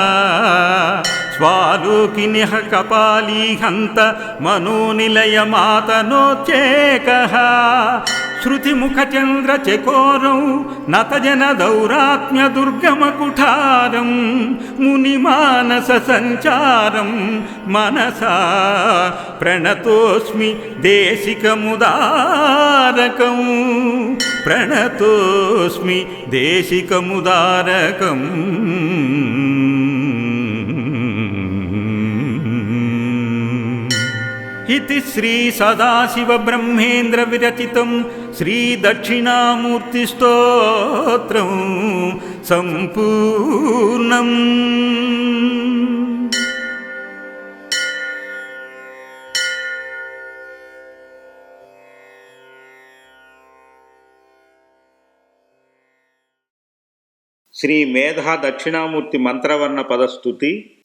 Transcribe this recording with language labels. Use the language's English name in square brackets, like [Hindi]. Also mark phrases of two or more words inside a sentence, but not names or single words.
[Sanskrit] స్వాలోకినిః కపాలీహంత మనోనిలయమాతనోచ్చేకః శృతిముఖచంద్రచకోరౌ నతజనదౌరాత్మ్యదుర్గమకుఠారం మునిమానస సంచారం మనసా ప్రణతోస్మి దేశికముదారకం ప్రణతోస్మి దేశికముదారకం. इति श्री सदाशिव ब्रह्मेन्द्र विरचितं श्री दक्षिणामूर्ति स्तोत्रं संपूर्णम्. శ్రీ మేధా దక్షిణామూర్తి మంత్రవర్ణ పదస్తుతి.